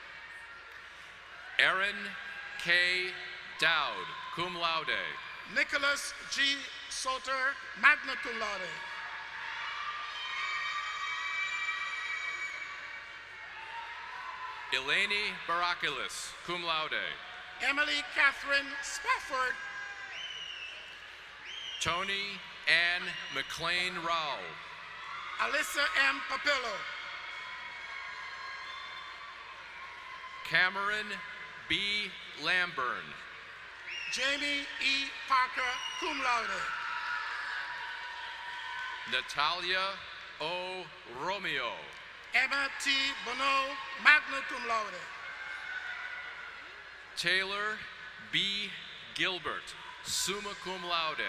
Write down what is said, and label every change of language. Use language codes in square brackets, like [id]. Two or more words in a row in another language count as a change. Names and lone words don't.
[en] Erin K. Dowd, [la] cum laude. [en] Nicholas G. Salter, [la] magna cum laude. [en] Eleni Barakilis, [la] cum laude. [en] Emily Catherine Spafford. Tony Ann McLean Rao. Alyssa M. Papillo. Cameron B. Lamburn. Jamie E. Parker, [la] cum laude. [en] Natalia O. Romeo. Emma T. Bonneau, [la] magna cum laude. [en] Taylor B. Gilbert, [la] summa cum laude.